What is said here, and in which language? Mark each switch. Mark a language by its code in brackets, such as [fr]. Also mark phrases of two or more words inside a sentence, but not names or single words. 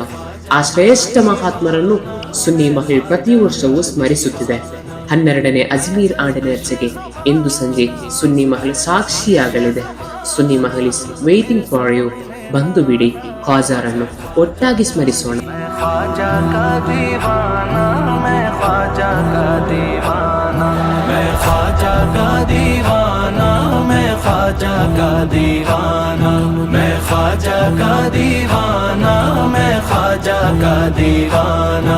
[kn] ಆ ಶ್ರೇಷ್ಠ ಮಹಾತ್ಮರನ್ನು ಸುನ್ನಿ ಮಹಲ್ ಪ್ರತಿ ವರ್ಷವೂ ಸ್ಮರಿಸುತ್ತಿದೆ. 12ನೇ ಅಜ್ಮೀರ್ ಆಂಡನರ್ಚೆಗೆ ಇಂದು ಸಂಜೆ ಸುನ್ನಿ ಮಹಲ್ ಸಾಕ್ಷಿಯಾಗಲಿದೆ. ಸುನ್ನಿ ಮಹಲ್ [en] is waiting for you. [kn] ಬಂದು ಬಿಡಿ, ಖ್ವಾಜಾರನ್ನು ಒಟ್ಟಾಗಿ ಸ್ಮರಿಸೋಣ. [hi] ख्वाजा का दीवाना, मैं ख्वाजा का दीवाना, मैं ख्वाजा का दीवाना, मैं ख्वाजा का दीवाना, मैं ख्वाजा का दीवाना, मैं ख्वाजा का दीवाना।